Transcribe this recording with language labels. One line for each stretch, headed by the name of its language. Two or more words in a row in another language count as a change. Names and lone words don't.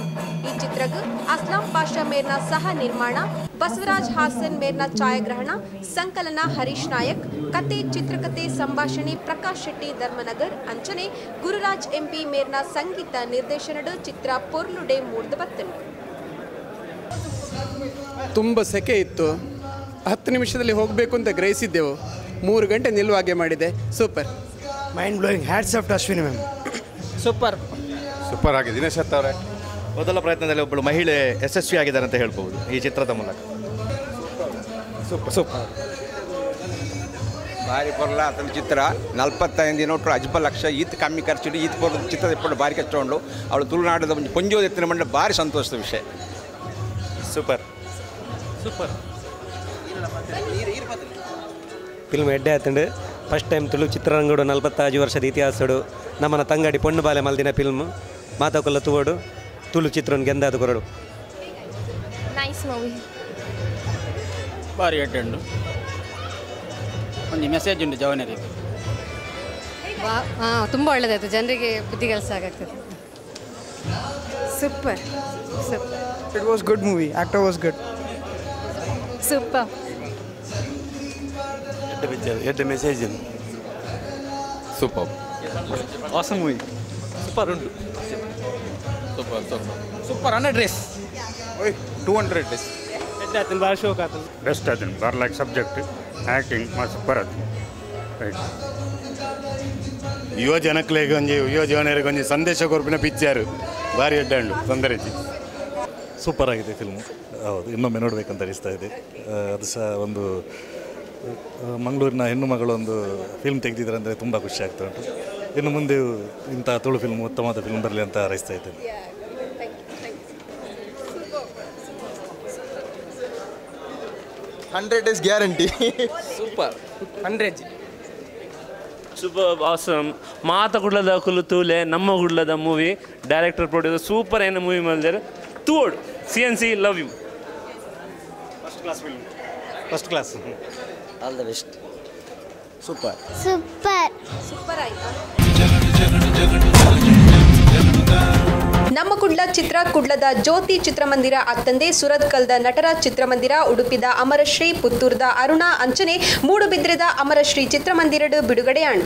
Tulu: ಈ ಚಿತ್ರಗು ಅಸ್ಲಾಂ ಪಾಷಾ ಮೇರ್ನ ಸಹ ನಿರ್ಮಾಣ, ಬಸವರಾಜ್ ಹಾಸನ್ ಮೇರ್ನ ಛಾಯಾಗ್ರಹಣ, ಸಂಕಲನ ಹರೀಶ್ ನಾಯಕ್, ಕತೆ ಚಿತ್ರಕತೆ ಸಂಭಾಷಣೆ ಪ್ರಕಾಶ್ ಶೆಟ್ಟಿ ಧರ್ಮನಗರ್ ಅಂಚನೆ ಗುರುರಾಜ್ ಎಂಪಿ ಮೇರ್ನ ಸಂಗೀತ ನಿರ್ದೇಶನಡು ಚಿತ್ರ ಪೊರ್ಲುಡೆ ಮೂಡ್ದು ಬತ್ತನು.
Kannada: ತುಂಬ ಸೆಕೆ ಇತ್ತು. 10 ನಿಮಿಷದಲ್ಲಿ ಹೋಗಬೇಕು ಅಂತ ಗ್ರಹಿಸಿದ್ದೆವು. 3 ಗಂಟೆ ನಿಲ್ಲುವಾಗೆ ಮಾಡಿದೆ. ಸೂಪರ್,
English: Mind blowing. Hats off to Ashwini ma'am.
Kannada: ಸೂಪರ್ ಆಗಿದೆ. ದಿನೇಶ್ ಅವರೇ, ಮೊದಲ ಪ್ರಯತ್ನದಲ್ಲಿ ಒಬ್ಬಳು ಮಹಿಳೆ ಯಶಸ್ವಿಯಾಗಿದ್ದಾರೆ ಅಂತ ಹೇಳ್ಬೋದು ಈ ಚಿತ್ರದ ಮೂಲಕ. ಸೂಪರ್
Tulu: ಭಾರಿ ಪೊರ್ಲ ಅತನ ಚಿತ್ರ 45 ದಿನ ಒಟ್ಟು ಅಜ್ಬ ಲಕ್ಷ ಈತ್ ಕಮ್ಮಿ ಖರ್ಚಿಡು ಈತ್ ಪೊರ್ಲ ಚಿತ್ರದ ಎಪ್ಪಡು ಭಾರಿ ಕಚ್ಚೋಂಡು ಅವಳು ತುಳುನಾಡದ ಒಂದು ಪೊಂಜೋದ ಎತ್ತಿನ ಮಂಡ ಭಾರಿ ಸಂತೋಷದ ವಿಷಯ. ಸೂಪರ್ ಫಿಲ್ಮ್ ಎಡ್ಡೆ ಆತಂಡು
English: first time
Tulu: ತುಳು ಚಿತ್ರರಂಗಡು 45 ವರ್ಷದ ಇತಿಹಾಸಡು ನಮ್ಮನ ತಂಗಡಿ ಪೊಣ್ಣು ಬಾಲೆ ಮಲ್ದಿನ ಫಿಲ್ಮ್ ಮಾತಾಕೊಲ್ಲ ತೂವಡು ತುಳು ಚಿತ್ರನ ಗೆಂದಾದ ಕೊರಡು.
English: Nice movie.
Tulu: ಭಾರಿ ಎಡ್ಡೆ ಉಂಡು.
Kannada: ಒಂದು ಮೆಸೇಜ್ ಉಂಟು ಜವನರಿಗೆ. ತುಂಬ ಒಳ್ಳೆದಾಯಿತು, ಜನರಿಗೆ ಬುದ್ಧಿ ಕೆಲಸ ಆಗಾಗ್ತದೆ. ಸೂಪರ್.
English: It was good movie. Actor was good. ಸೂಪರ್.
Tulu: ಎಡ್ಡೆ ಮೆಸೇಜ್ ಸೂಪರ್.
English: Awesome movie.
Tulu: ಸೂಪರ್ ಉಂಟು.
English: Super 100 races 200 days.
Tulu: ಎಡ್ಡೆ ಆತನ ಭಾಳ ಶೋಕ್ ಆತನ. ಬೆಸ್ಟ್ ಆತನ ಬರ್ಲಾಕ್
English: subject acting
Tulu: ಮಸ್ತ್ ಸೂಪರ್ ಆತನ. ರೈಟ್. ಯುವ ಜನಕ್ಲೆಗೆ ಯುವ ಜೀವನರಿಗೆ ಒಂಜಿ ಸಂದೇಶ ಕೊರ್ಪಿನ ಪಿಕ್ಚರ್ ಭಾರಿ ಎಡ್ಡಂಡು ತೊಂದರೆ.
Kannada: ಸೂಪರ್ ಆಗಿದೆ ಫಿಲ್ಮ್. ಹೌದು, ಇನ್ನೊಮ್ಮೆ ನೋಡಬೇಕಂತ ಅನಿಸ್ತಾ ಇದೆ. ಅದು ಸಹ ಒಂದು ಮಂಗಳೂರಿನ ಹೆಣ್ಣು ಮಗಳು ಒಂದು ಫಿಲ್ಮ್ ತೆಗೆದಿದ್ದಾರೆ ಅಂದರೆ ತುಂಬ ಖುಷಿ ಆಗ್ತಾ ಉಂಟು. ಇನ್ನು ಮುಂದೆ ಇಂಥ ತುಳು ಫಿಲ್ಮ್ ಉತ್ತಮವಾದ ಫಿಲ್ಮ್ ಬರಲಿ ಅಂತ ಹಾರೈಸ್ತಾ ಇದ್ದೇನೆ.
English: 100 days guarantee. ಸೂಪರ್ 100. Super awesome.
Tulu: ಮಾತ ಗುಡ್ಲದ ಕುಲು ತೂಲೆ ನಮ್ಮ ಗುಡ್ಲದ
English: movie director producer super
Kannada: ಏನು ಮೂವಿ ಮಾಡಿದ್ದಾರೆ.
English: ತೂಡ್ CNC love you. First class film. First class. All the best. ಸೂಪರ್
Kannada: ಆಯ್ತಾ?
Tulu: ನಮ್ಮ ಕುಡ್ಲ ಚಿತ್ರ ಕುಡ್ಲದ ಜ್ಯೋತಿ ಚಿತ್ರಮಂದಿರ ಅತ್ತಂದೆ ಸುರತ್ಕಲ್ದ ನಟರಾಜ್ ಚಿತ್ರಮಂದಿರ, ಉಡುಪಿದ ಅಮರಶ್ರೀ, ಪುತ್ತೂರ್ದ ಅರುಣಾ ಅಂಚನೆ ಮೂಡುಬಿದ್ರೆದ ಅಮರಶ್ರೀ ಚಿತ್ರಮಂದಿರಡು ಬಿಡುಗಡೆ ಅಂಡು.